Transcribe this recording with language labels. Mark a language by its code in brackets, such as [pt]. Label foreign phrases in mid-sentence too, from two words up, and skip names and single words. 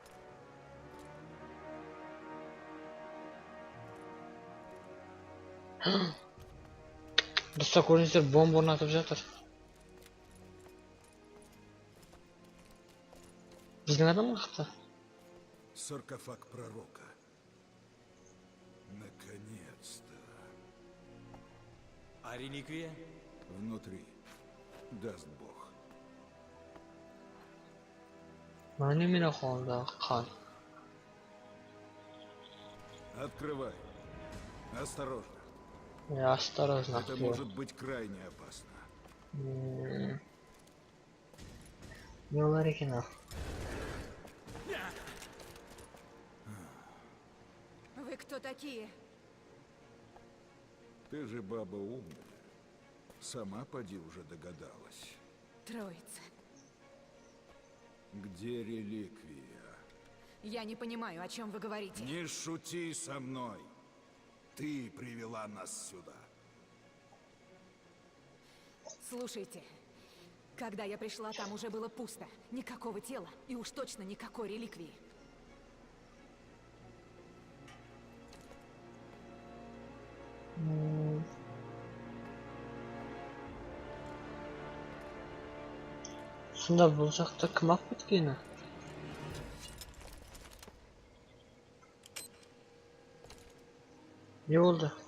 [kk] Достар, көріңіздер, бомба орнатып жатыр. Біздің адам қақты? [ru] Саркофаг пророка. Наконец-то. А реликвия? Внутри. Даст Бог. [kk] Немене қолында қан? [ru] Открывай. Осторожно. Осторожно. Это может быть крайне опасно. [kk] Не болар екен ал. [ru] Вы кто такие? Ты же баба умная. Сама поди уже догадалась. Троица. Где реликвия? Я не понимаю, о чем вы говорите. Не шути со мной. Ты привела нас сюда. Слушайте, когда я пришла, там уже было пусто. Никакого тела и уж точно никакой реликвии. [kk] Сонда бұл жақта кім алып кеткені? Не болды?